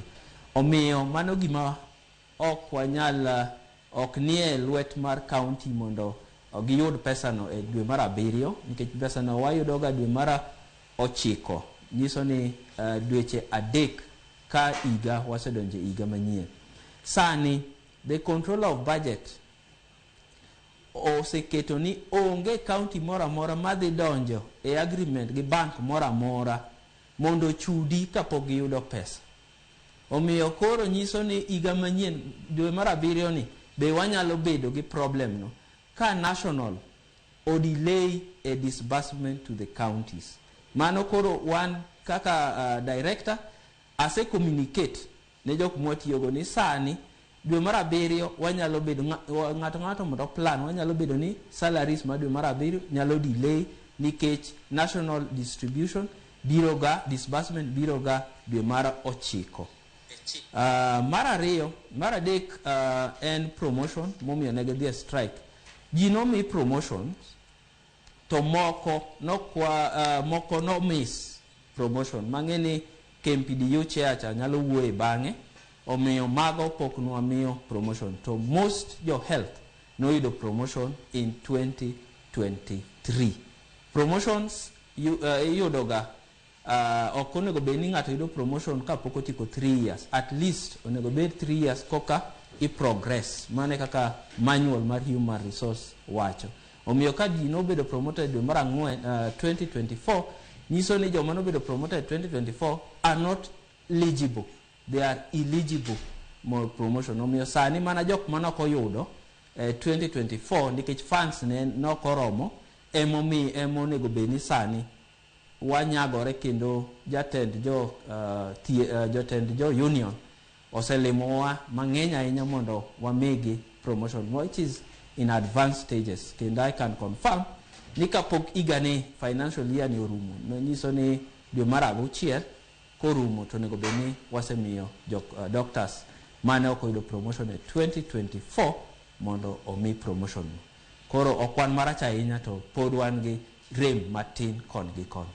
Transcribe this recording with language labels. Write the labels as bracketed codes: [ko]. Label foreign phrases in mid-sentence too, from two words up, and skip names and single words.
[luo] Omiyo mano gima ok wanyal, ok nie lwet mar county mondo giyud pesa no e dwe mar 7, nikech pesa no wayudo ga dwe mar 9. Nyiso ni dweche 3 ka iga wasedonje iga manyien. Sani [en] the controller of budget [luo] oseketo ni onge county mora mora madhi donjo e agreement gi bank mora mora mondo chudi kapok giyudo pesa. Omiyo koro nyiso ni iga manyien dwe mar 7 ni be wanyalo bedo gi problem no ka national o [en] delay a disbursement to the counties. [luo] Mano koro wan kaka director ase communicate ne jok mwatiyogo ni sani dwe mar 7 wanyalo bedo ng'ato mondo plan, wanyalo bedo ni salaries ma dwe mar 7 nyalo delay nikech [en] national distribution [luo] biroga, disbursement biroga dwe mar 9. Mar adek en promotion momiyo ne gidhi strike. Ji nomi promotions to moko no miss promotion. Mang'eni KMPDU chacha nyalo wuoye bang'e, omiyo mago pok nwamiyo promotion. [en] To most your health [luo] no yudo [en] promotion in 2023. [luo] Promotions yudoga ok onego bed ni ng'ato yudo promotion kapok otiko 3 years. [en] At least [luo] onego bed 3 years koka i progress. Mane kaka manual mar [en] human resource [luo] wacho. Omiyo ka ji nobedo promoted dwe mar 4 2024, nyiso ni joma nobedo promoted 2024 [en] are not eligible. They are eligible more promotion. [luo] Omiyo sani mana jok manok oyudo 2024 nikech funds ne nokoromo, emonego bed ni sani wanyagore, kendo jatend jo union oselimowa mang'eny ahinya mondo wamigi promotion, [en] which is in advanced stages. [luo] Kendo [en] I can confirm [luo] ni kapok igani [en] financial year [luo] ni orumo, nyiso ni dwe mar 6 korumo to nego bed ni wasemiyo doctors mane ok oyudo promotion e 2024 mondo omi promotion. Koro okwan marach ahinya to pod wan gi rem matin kon gi kon.